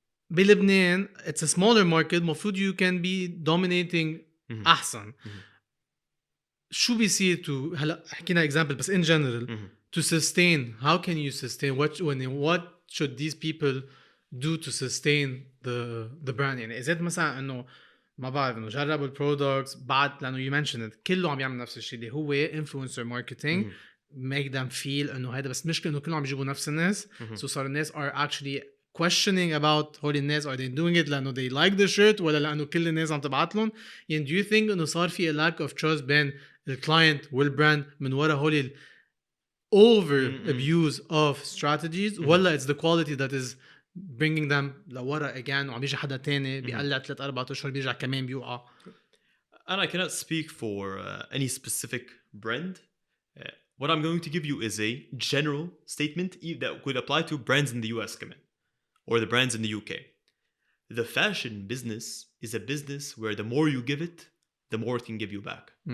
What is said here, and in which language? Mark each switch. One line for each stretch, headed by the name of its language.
Arabic: بلبنان
English: it's a smaller market
Arabic: مفروض
English: you can be dominating
Arabic: أحسن. شو بيصير هلا حكينا
English: example بس in general to sustain, how can you sustain, what should these people do to sustain the brand؟
Arabic: يعني إذا مثلا إنه ما بعرف إنه جربوا البرودكتس بعد، لأنه
English: you mentioned it
Arabic: كله عم يعمل نفس الشيء اللي هو
English: influencer marketing make them feel
Arabic: إنه هذا، بس مشكلة إنه كلهم عم يجيبوا نفس الناس.
English: so
Arabic: صار الناس
English: are actually questioning about
Arabic: هول الناس
English: are they doing it لأنه they like the shirt
Arabic: ولا لأنه كل الناس عم تبعت لهم. يعني
English: do you think
Arabic: إنه صار في
English: a lack of trust
Arabic: بين الكلاينت والبراند من وراء هول
English: over abuse of strategies
Arabic: ولا
English: it's the quality that is bringing them
Arabic: لورا again وعم يجي حدا تاني بيقلع 3-4 أشهر بيرجع كمان بيوقع؟
English: And I cannot speak for any specific brand. What I'm going to give you is a general statement that could apply to brands in the US
Arabic: كمان
English: or the brands in the UK. The fashion business is a business where the more you give it, the more it can give you back.